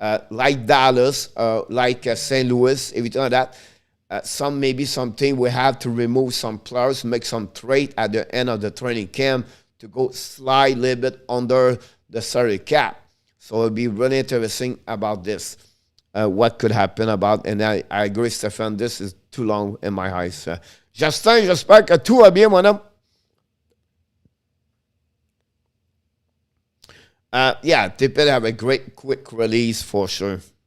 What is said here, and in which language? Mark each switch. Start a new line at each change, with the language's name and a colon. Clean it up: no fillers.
English: Like Dallas, like St. Louis, everything like that, maybe something we have to remove some players, make some trade at the end of the training camp to go slide a little bit under the salary cap. So it'll be really interesting about this, what could happen about, and I agree, Stéphane, this is too long in my eyes.
French: Justin, j'espère que tout va bien, mon homme.
English: Yeah, they better have a great quick release for sure.